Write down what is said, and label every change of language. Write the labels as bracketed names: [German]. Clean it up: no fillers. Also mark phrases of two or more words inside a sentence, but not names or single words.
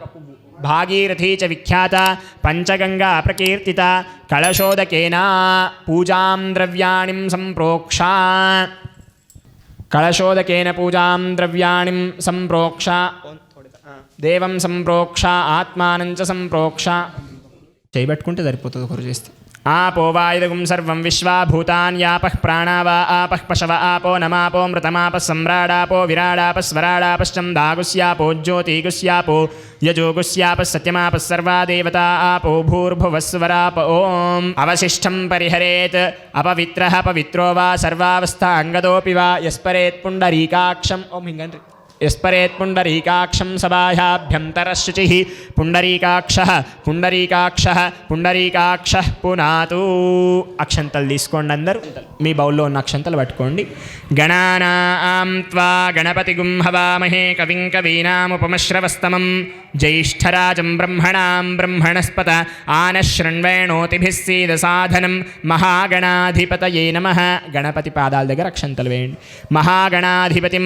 [Sanskrit] पंचगंगा प्रकीर्तिता कलशोदकेन पूजां द्रव्याणिं संप्रोक्ष देवं संप्रोक्ष आत्मानं च संप्रोक्ष [Telugu] చేయబట్టుకుంటే సరిపోతుంది ఒకరు చేస్తే [Sanskrit] आपो वा इदगुं सर्वं विश्वा भूतान्यापः प्राणा वा आपः पशव आपो नमापो मृतमापः सम्राडापो विराडापस्वराडापश्चन्दागुस्यापो ज्योतिगुस्यापो यजुगुस्यापः सत्यमापः सर्वा देवता आपो भूर्भुवस्वराप ॐ अवशिष्टं परिहरेत् अपवित्रः पवित्रो वा सर्वावस्थाङ्गदोऽपि वा यस्परेत् पुण्डरीकाक्षम् ॐ हिङ्गन्रि यस्परेत् पुण्डरीकाक्षं सबाह्याभ्यन्तरशुचिः पुण्डरीकाक्षः [Telugu] पुनातु అక్షంతలు తీసుకోండి అందరూ మీ బౌల్లో ఉన్న అక్షంతలు పట్టుకోండి [Sanskrit] గణానాం త్వా గణపతిగుం హవామహే కవిం కవీనాముపమశ్రవస్తమం జ్యేష్ఠరాజం బ్రహ్మణాం బ్రహ్మణస్పత ఆనశృణ్వేణోతిభిः సీదసాధనం మహాగణాధిపతయే నమః [Telugu] గణపతి పాదాల దగ్గర అక్షంతలు వేయండి [Sanskrit] మహాగణాధిపతిం